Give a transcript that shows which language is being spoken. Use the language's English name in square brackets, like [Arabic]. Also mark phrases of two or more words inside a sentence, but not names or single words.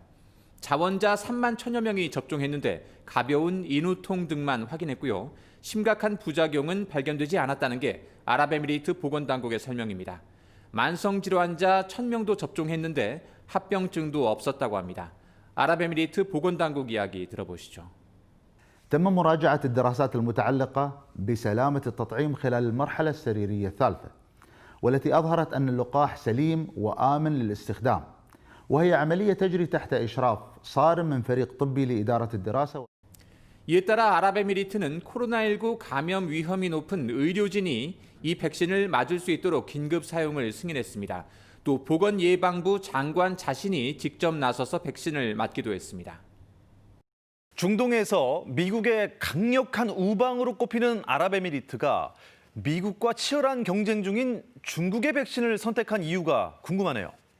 [Korean] 자원자 3만 1천여 명이 접종했는데 가벼운 인후통 등만 확인했고요. 심각한 부작용은 발견되지 않았다는 게 아랍에미리트 보건당국의 설명입니다. 만성질환자 1,000명도 접종했는데 합병증도 없었다고 합니다. 아랍에미리트 보건당국 이야기 들어보시죠. [Arabic] تم مراجعة الدراسات المتعلقة بسلامة التطعيم خلال المرحلة السريرية الثالثة والتي أظهرت أن اللقاح سليم وآمن للاستخدام وهي عملية تجري تحت إشراف صارم من فريق طبي لإدارة الدراسة. [Korean] 이에 따라 아랍에미리트는 코로나19 감염 위험이 높은 의료진이 이 백신을 맞을 수 있도록 긴급 사용을 승인했습니다. 또 보건예방부 장관 자신이 직접 나서서 백신을 맞기도 했습니다. 중동에서 미국의 강력한 우방으로 꼽히는 아랍에미리트가 미국과 치열한 경쟁 중인 중국의 백신을 선택한 이유가 궁금하네요.